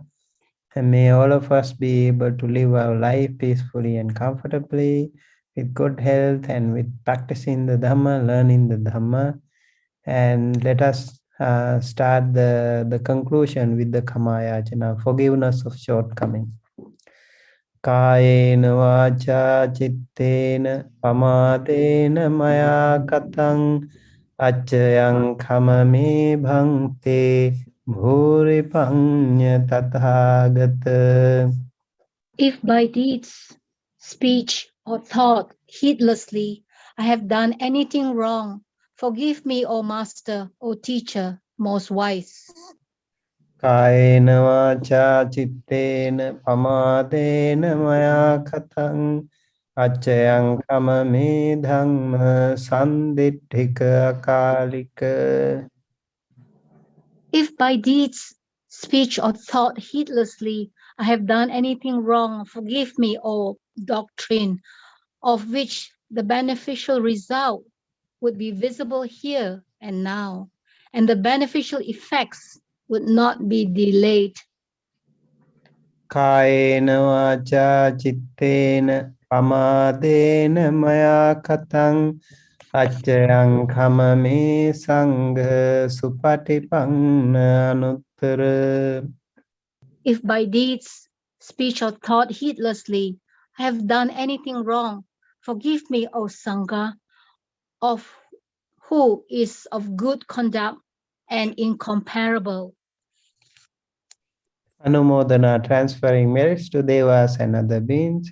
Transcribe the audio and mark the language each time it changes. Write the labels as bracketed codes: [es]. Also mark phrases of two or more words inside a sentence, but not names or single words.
[en] And may all of us be able to live our life peacefully and comfortably, with good health and with practicing the Dhamma, learning the Dhamma. And let us start the conclusion with the Kamayachana, forgiveness of shortcomings. [pi] Kayena vacha chittena pamadena maya katang achayang khamame bhangte bhuri panya tathagata. [en] If by deeds, speech, or thought heedlessly I have done anything wrong, forgive me, O Master, O Teacher, most wise. [pi] Kayena vacha chittena pamadena maya khatang acchayang kamame dhamma sanditthika akalika. [en] If by deeds, speech, or thought heedlessly I have done anything wrong, forgive me, O doctrine, of which the beneficial result would be visible here and now, and the beneficial effects would not be delayed. [pi] Kayena vacha chittena pamadena maya khatang acchayang kamame sangha supatipanna anuttara. [en] If by deeds, speech, or thought heedlessly I have done anything wrong, forgive me, O Sangha, of who is of good conduct and incomparable. Anumodana, transferring merits to devas and other beings.